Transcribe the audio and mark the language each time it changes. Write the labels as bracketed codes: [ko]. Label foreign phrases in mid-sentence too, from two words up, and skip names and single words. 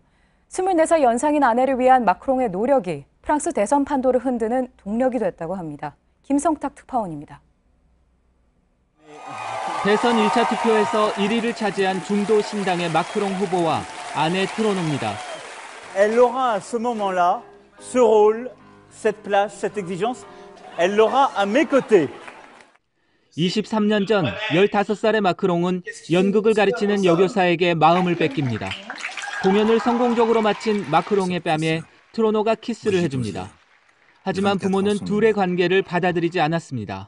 [ko] 24살 연상인 아내를 위한 마크롱의 노력이 프랑스 대선 판도를 흔드는 동력이 됐다고 합니다. 김성탁 특파원입니다. 대선 1차 투표에서 1위를 차지한 중도 신당의 마크롱 후보와 아내 트로노입니다. [fr] Elle aura à ce moment-là ce rôle, cette place, cette exigence. Elle l'aura à mes côtés. [ko] 23년 전 15살의 마크롱은 연극을 가르치는 여교사에게 마음을 뺏깁니다. 공연을 성공적으로 마친 마크롱의 뺨에 트로노가 키스를 해줍니다. 하지만 부모는 둘의 관계를 받아들이지 않았습니다.